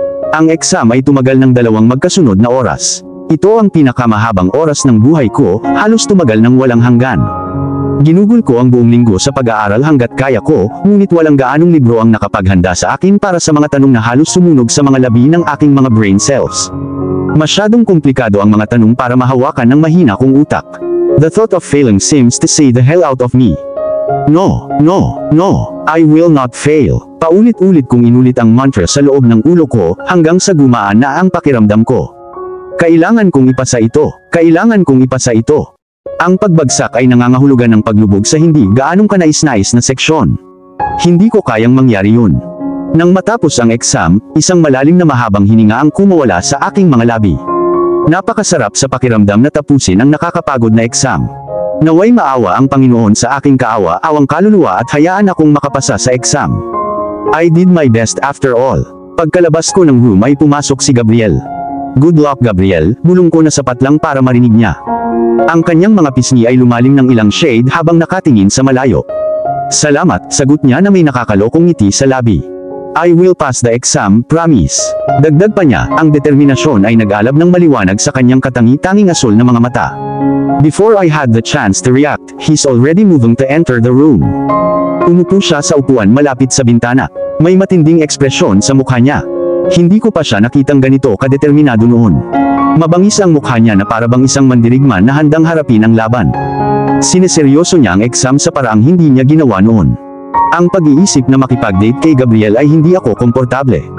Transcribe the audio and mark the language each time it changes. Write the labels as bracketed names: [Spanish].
[Filipino] Ang exam ay tumagal ng 2 magkasunod na oras. Ito ang pinakamahabang oras ng buhay ko, halos tumagal ng walang hanggan. Ginugol ko ang buong linggo sa pag-aaral hanggat kaya ko, ngunit walang gaanong libro ang nakapaghanda sa akin para sa mga tanong na halos sumunog sa mga labi ng aking mga brain cells. Masyadong komplikado ang mga tanong para mahawakan ng mahina kong utak. [English] The thought of failing seems to say the hell out of me. No, no, no, I will not fail. [Filipino] Paulit-ulit kong inulit ang mantra sa loob ng ulo ko hanggang sa gumaan na ang pakiramdam ko. Kailangan kong ipasa ito. Kailangan kong ipasa ito. Ang pagbagsak ay nangangahulugan ng paglubog sa hindi gaanong kanais-nais na seksyon. Hindi ko kayang mangyari yun. Nang matapos ang exam, isang malalim na mahabang hininga ang kumawala sa aking mga labi. Napakasarap sa pakiramdam na tapusin ang nakakapagod na exam. Naway maawa ang Panginoon sa aking kaawa-awang kaluluwa at hayaan akong makapasa sa exam. [English] I did my best after all. [Filipino] Pagkalabas ko ng room ay pumasok si Gabriel. [English] Good luck [Filipino] Gabriel, bulong ko na sapat lang para marinig niya. Ang kanyang mga pisngi ay lumalim ng ilang shade habang nakatingin sa malayo. Salamat, sagot niya na may nakakalokong ngiti sa labi. [English] I will pass the exam, promise. [Filipino] Dagdag pa niya, ang determinasyon ay nag-alab ng maliwanag sa kanyang katangi-tanging asul na mga mata. [English] Before I had the chance to react, he's already moving to enter the room. [Filipino] Umupo siya sa upuan malapit sa bintana. May matinding ekspresyon sa mukha niya. Hindi ko pa siya nakitang ganito kadeterminado noon. Mabangis ang mukha niya na parabang isang mandirigman na handang harapin ang laban. Sineseryoso niya ang exam sa paraang hindi niya ginawa noon. Ang pag-iisip na makipag-date kay Gabriel ay hindi ako komportable.